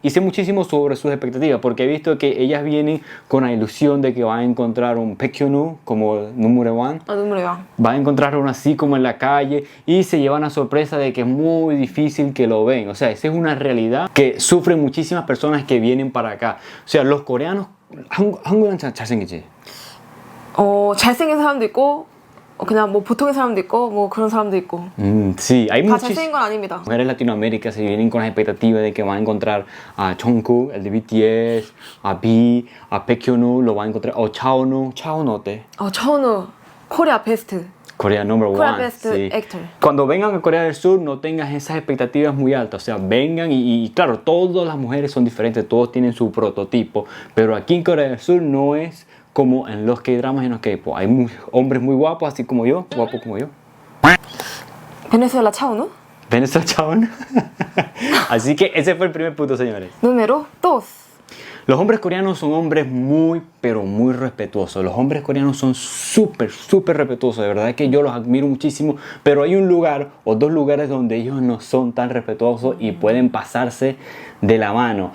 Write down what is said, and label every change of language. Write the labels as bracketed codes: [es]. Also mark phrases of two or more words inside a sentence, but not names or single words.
[es] Y sé muchísimo sobre sus expectativas porque he visto que ellas vienen con la ilusión de que van a encontrar un Baekhyun como número 1. Van a encontrar uno así como en la calle y se llevan la sorpresa de que es muy difícil que lo ven. O sea, esa es una realidad que sufren muchísimas personas que vienen para acá. O sea, los coreanos [ko] 한국은 잘생기지? 잘생긴 사람도 있고 그냥 뭐 보통의 사람도 있고 뭐 그런 사람도 있고. [es] Sí, hay [ko] 다 [es] muchísimas [ko] 잘생긴 건 아닙니다. [es] mujeres de Latinoamérica se vienen con las expectativas de que van a encontrar a Jungkook, el de BTS, a V, a Baekhyun, lo van a encontrar, o Chaonu. [ko] Chaonu 어때? [en] 차은우 Korea best. Corea number Korea one. Best [es] Sí. [en] Actor. [es] Cuando vengan a Corea del Sur no tengas esas expectativas muy altas, o sea, vengan y claro, todas las mujeres son diferentes, todos tienen su prototipo, pero aquí en Corea del Sur no es como en los K-dramas y en los K-pop. Hay hombres muy guapos, así como yo, guapos como yo. [ko] 베네수엘라 차은우. [es] Venezuela, chabón. Así que ese fue el primer punto, señores. Número 2. Los hombres coreanos son hombres muy, pero muy respetuosos. Los hombres coreanos son súper, súper respetuosos. De verdad que yo los admiro muchísimo. Pero hay un lugar o dos lugares donde ellos no son tan respetuosos y pueden pasarse de la mano.